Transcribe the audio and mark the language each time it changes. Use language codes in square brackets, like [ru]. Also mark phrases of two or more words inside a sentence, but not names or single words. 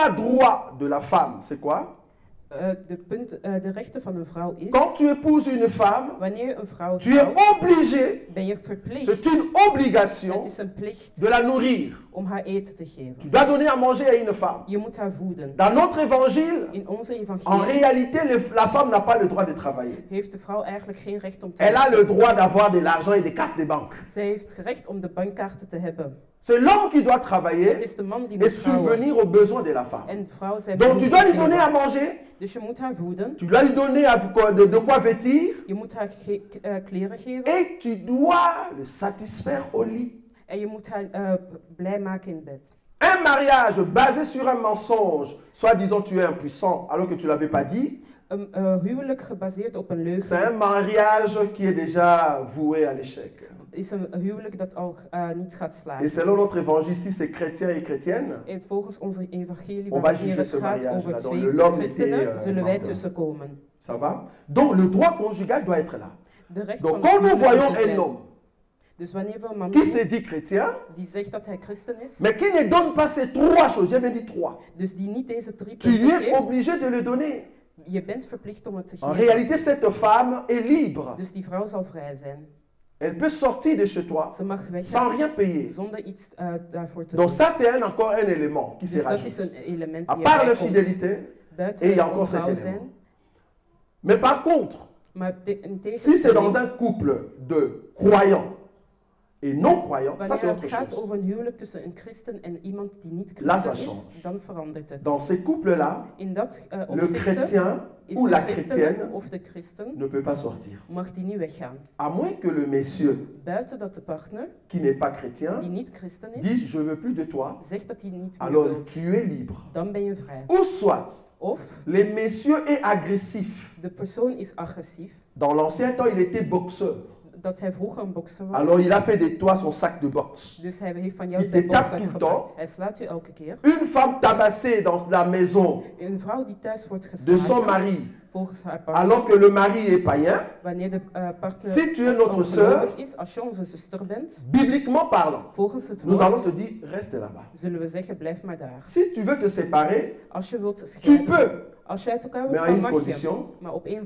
[fr] Le droit de la femme, c'est quoi? [nl] De rechten van een vrouw is, [fr] quand tu épouses une femme, [nl] wanneer je een vrouw [fr] tu es [nl] trouwt, [fr] obligé, [nl] ben je verplicht, [fr] c'est une obligation [nl] het is een plicht [fr] de la nourrir. [nl] om haar eten te geven. [fr] Tu dois donner à manger à une femme. [nl] Je moet haar voeden. [fr] Dans notre évangile, [nl] In onze [fr] en [nl] evangelie [fr] réalité, la femme n'a pas le droit de travailler. [nl] heeft de vrouw eigenlijk geen recht om te [fr] Elle a [nl] werken. [fr] le droit d'avoir de l'argent et des cartes de banque. [nl] Zij heeft recht om de bankkaarten te hebben. [fr] C'est l'homme qui doit [nl] Het [fr] travailler [nl] is de man die [fr] et [nl] moet trouwen. [fr] subvenir aux besoins de la femme. [nl] En de vrouw zij [fr] Donc tu [nl] moet [fr] dois lui [nl] geven. [fr] donner à manger, [nl] Dus je moet haar voeden. [fr] tu dois lui donner de quoi vêtir [nl] Je moet haar kleren geven. [fr] et tu dois le satisfaire au lit. [nl] En je moet haar blij maken in bed. [fr] Un mariage basé sur un mensonge, soi-disant tu es impuissant alors que tu ne l'avais pas dit, [nl] Een huwelijk gebaseerd op een [fr] c'est [nl] leugen [fr] un mariage qui est déjà voué à l'échec. [nl] is een huwelijk dat al niet gaat [fr] Et [nl] slagen. [fr] selon notre évangile, si c'est chrétien et chrétienne, [nl] En volgens onze evangelie, [fr] On va [nl] wanneer [fr] juger [nl] het [fr] ce [nl] gaat [fr] mariage [nl] over [fr] là, dont [nl] twee [fr] le l'homme [nl] christenen, [fr] était, [nl] zullen wij [fr] menteur. [nl] tussenkomen. [fr] ça va? Donc le droit conjugal doit être là. [nl] De recht [fr] Donc [nl] van [fr] quand [nl] het [fr] nous [nl] huwelijk [fr] voyons [nl] moet er [fr] un [nl] zijn. [fr] homme [nl] Dus wanneer we een man [fr] qui [nl] zien [fr] se dit chrétien, [nl] die zegt dat hij christen is, [fr] mais qui ne donne pas ces trois choses, j'ai bien dit trois, [nl] dus die niet deze drie [fr] tu lui [nl] punten [fr] es [nl] geeft, [fr] obligé de le donner. [nl] je bent verplicht om het te [fr] En [nl] geven. [fr] réalité, cette femme est libre. [nl] Dus die vrouw zal vrij zijn. [fr] Elle peut sortir de chez toi [nl] Ze mag [fr] sans [nl] weggaan [fr] rien payer. [nl] zonder iets daarvoor te [fr] Donc [nl] doen. [fr] ça, c'est encore un élément qui se [nl] Dus dat is [fr] rajoute. [nl] een element [fr] À [nl] die [fr] part la [nl] erbij komt. [fr] fidélité, [nl] Buiten [fr] et il y a [nl] het [fr] encore cet [nl] ontrouw [fr] élément. [nl] zijn. [fr] Mais par contre, [nl] Maar in [fr] si c'est dans [nl] tegenstelling, [fr] un couple de croyants et non-croyants, ça [nl] wanneer [fr] c'est [nl] het [fr] autre [nl] gaat [fr] chose. [nl] over een huwelijk tussen een christen en iemand die niet [fr] Là, ça [nl] christen [fr] change. [nl] is, dan verandert het. [fr] Dans ces couples-là, [nl] In dat [fr] le [nl] opzichte [fr] chrétien [nl] is [fr] ou [nl] de [fr] la [nl] christen [fr] chrétienne [nl] of de christen [fr] ne peut pas sortir. [nl] mag die niet weggaan. [fr] À moins que le monsieur [nl] Buiten dat de partner, [fr] qui n'est pas [nl] die [fr] chrétien [nl] niet christen is, [fr] dit je veux plus de toi, [nl] zegt dat hij niet meer [fr] alors [nl] wil. [fr] tu es libre. [nl] Dan ben je vrij. [fr] Ou soit, [nl] Of [fr] le monsieur est agressif. [nl] de persoon is agressief, [fr] Dans l'ancien temps, il était boxeur. [nl] dat hij vroeger een bokser was. [fr] Alors il a fait de toi son sac de boxe. [nl] Dus hij heeft van jou [fr] Il [nl] zijn [fr] te tape [nl] bokszak [fr] tout le [nl] gemaakt. [fr] temps. [nl] Hij slaat je elke keer. [fr] Une femme tabassée dans la maison [nl] Een vrouw die thuis wordt [fr] de son [nl] geslagen [fr] mari, [nl] volgens haar partner. [fr] alors que le mari est païen, [nl] Wanneer de partner [fr] Si tu es notre [nl] ongelovig [fr] sœur, [nl] is, als je onze zuster bent, [fr] bibliquement parlant, [nl] volgens het [fr] nous allons [nl] woord, [fr] te dire reste là-bas. [nl] zullen we zeggen blijf maar daar. [fr] Si tu veux te séparer, [nl] Als je wilt [fr] tu [nl] scheiden, [fr] peux, [nl] als je uit elkaar [fr] mais [nl] wilt [fr] à [nl] gaan, [fr] une [nl] mag je. [fr] condition, [nl] Maar op één